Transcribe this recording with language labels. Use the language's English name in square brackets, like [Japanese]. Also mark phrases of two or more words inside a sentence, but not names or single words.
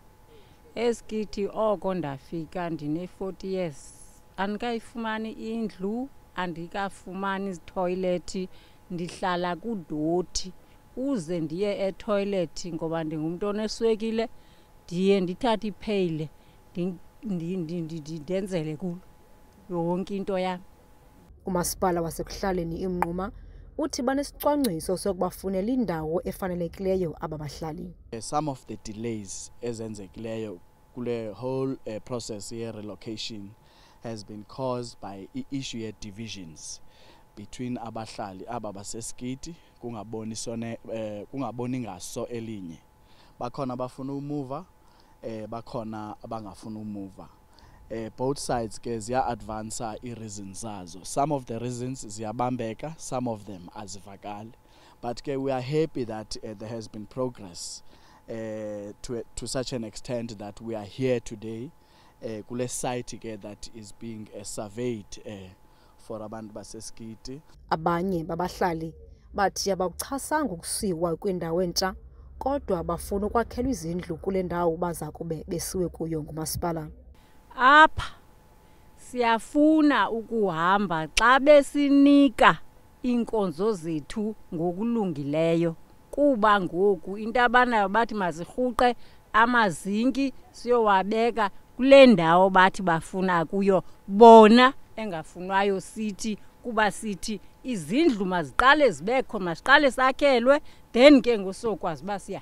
[Xhosa] eSigidi oko ndafika ndine-40 years andikayifumani indlu andikafumani izitoilet ndihlala kudoti uze ndiye etoilet ngoba ndingumuntu oneswekile ndiye ndithathe ipheyile ndenzele kulo yonke into yami. Umasipala wasekuhlaleni iMnquma uthi banesicwangciso sokubafunela indawo efanelekileyo aba bahlali. [English] Some of the delays [Xhosa] ezenzekileyo kule [English] whole process ye relocation has been caused by issue ye divisions between [Xhosa] abahlali aba baseSigidi kungaboni ngaso elinye. Bakhona abafuna umuva bakhona abangafuna umuva. [English] Both sides [Xhosa] ke ziya advance i-reasons zazo. [English] Some of the reasons ziyabambeka, some of them azivakali. But ke we are happy that there has been progress to such an extent that we are here today kule site ke that is being surveyed for [Xhosa] abantu baseSigidi. Abanye babahlali bathi abakuchasanga ukusiwa kwindawo entsha kodwa bafuna ukwakhelwa izindlu kule ndawo baza kube besiwe kuyo ngumasipala. Apha siyafuna ukuhamba xa besinika inkonzo zethu ngokulungileyo kuba ngoku into abanayo bathi mazirhuqe amazinki siyowabeka kule ndawo bathi bafuna kuyo bona engafunwayo sithi kuba sithi izindlu maziqale zibekho masiqale sakhelwe then ke ngosokwazi basiya.